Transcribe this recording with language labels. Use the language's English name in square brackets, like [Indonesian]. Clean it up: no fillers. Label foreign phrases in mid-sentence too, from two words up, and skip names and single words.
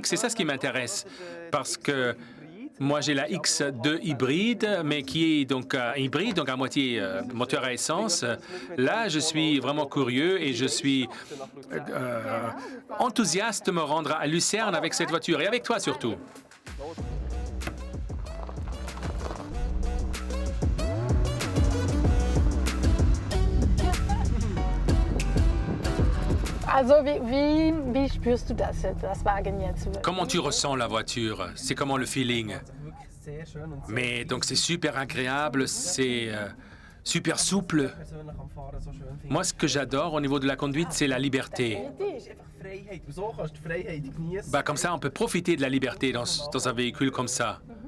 [French] C'est ça ce qui m'intéresse. Parce que moi, j'ai la X2 hybride, mais qui est donc hybride, donc à moitié moteur à essence. Là, je suis vraiment curieux et je suis enthousiaste de me rendre à Lucerne avec cette voiture et avec toi surtout. [German] Also, wie spürst du das Wagen jetzt? [French] Comment tu ressens la voiture? C'est comment le feeling? Mais donc c'est super agréable, c'est super souple. Moi, ce que j'adore au niveau de la conduite, c'est la liberté. Bah, comme ça, on peut profiter de la liberté dans un véhicule comme ça.